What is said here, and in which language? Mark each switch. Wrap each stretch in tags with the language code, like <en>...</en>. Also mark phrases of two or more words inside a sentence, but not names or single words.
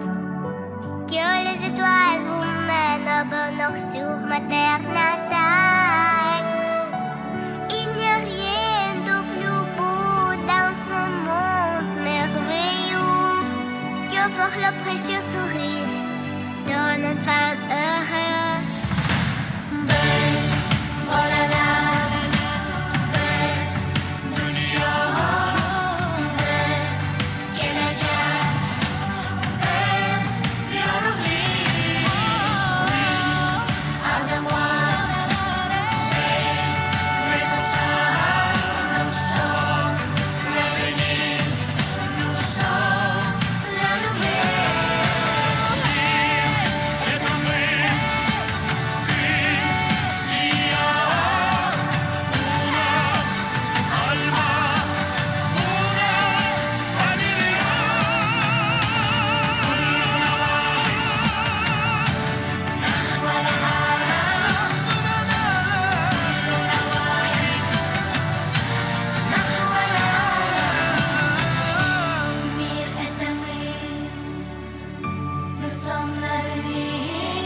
<fr>Que les étoiles vous mènent au bonheur sur ma terre natale. Il n'y a rien de plus beau dans ce monde merveilleux que voir le précieux sourire d'un enfant heureux.</fr> <uz>Biz bolalar, biz dunyo, biz kelajak, biz yorug'lik.</uz> <en>We are the one to save, raise us up, new soul, let me live, new soul, let me live.</en> <ru>Это мы, ты и я.</ru> <es>Una alma, una familia.</es> <ar>كلنا</ar> <ru>Мир — это мы,</ru> <fr>nous sommes l'avenir.</fr>